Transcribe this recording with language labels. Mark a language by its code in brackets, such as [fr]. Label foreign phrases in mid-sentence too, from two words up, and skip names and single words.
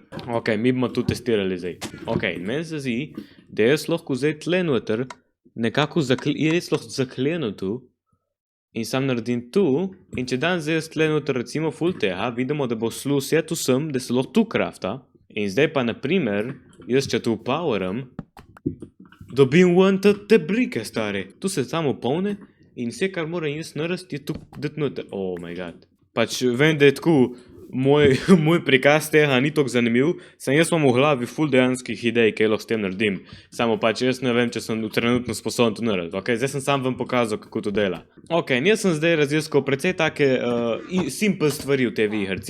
[sl] Mi bomo tu testirali zdaj. Meni se zdi, da jaz lahko zdaj tle noter nekako zaklenem tu in sam naredim tu, in če dan zdaj tle noter recimo full tega, vidimo, da bo šlo vse tu sem, da se lahko tu crafta. In zdaj pa naprimer, jaz če tu poweram, dobim te brike, stari. Tu se samo polne in vse, kar moram jaz narediti, je tu dati noter. [en] Oh my god. [sl] Pač vem, da je tako, moj prikaz tega ni tako zanimiv, sem jaz imam v glavi full dejanskih idej, kaj lahko s tem naredim. Samo pač jaz ne vem, če sem trenutno sposoben to narediti. Zdaj sem sam vam pokazal, kako to dela. Jaz sem zdaj raziskal precej take simple stvari v tej igrici.